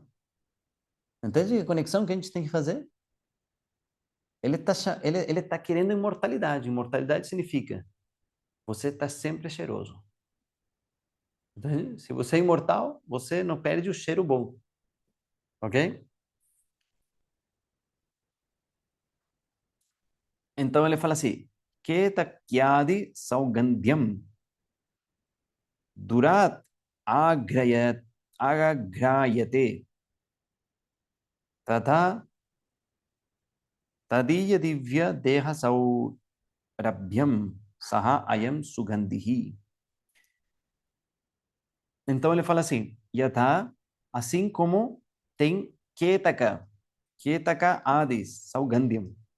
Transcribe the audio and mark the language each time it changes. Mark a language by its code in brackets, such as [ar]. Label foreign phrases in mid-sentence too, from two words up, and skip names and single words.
[pt] Entende a conexão que a gente tem que fazer? Ele tá querendo imortalidade. Imortalidade significa você está sempre cheiroso. Entende? Se você é imortal, você não perde o cheiro bom. Ok? Então ele fala assim: [sa] Ketakyadi saugandhyam durat agrayate tata tadiya divya deha saurabhyam saha ayam sugandhihi. [pt] Então ele fala assim: Yatha, assim como tem [sa] Ketaka adis, saugandhyam.